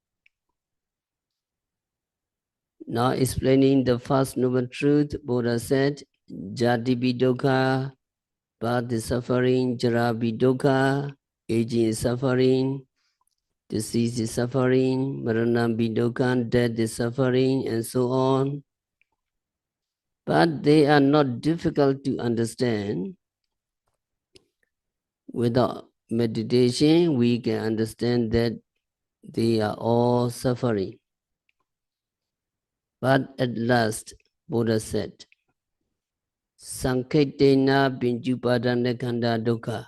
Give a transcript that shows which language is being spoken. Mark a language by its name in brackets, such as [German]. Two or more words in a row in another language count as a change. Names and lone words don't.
[English] Now explaining the first noble truth, Buddha said, [Pali] Jatipi dukkha, [English] birth is suffering, [Pali] jara dukkha, [English] aging is suffering, disease is suffering, [Pali] marana dukkha, [English] death is suffering, and so on. But they are not difficult to understand. Without meditation, we can understand that they are all suffering. But at last, Buddha said, [Pali] Sankhetena Pinjupadana Khanda Dukkha.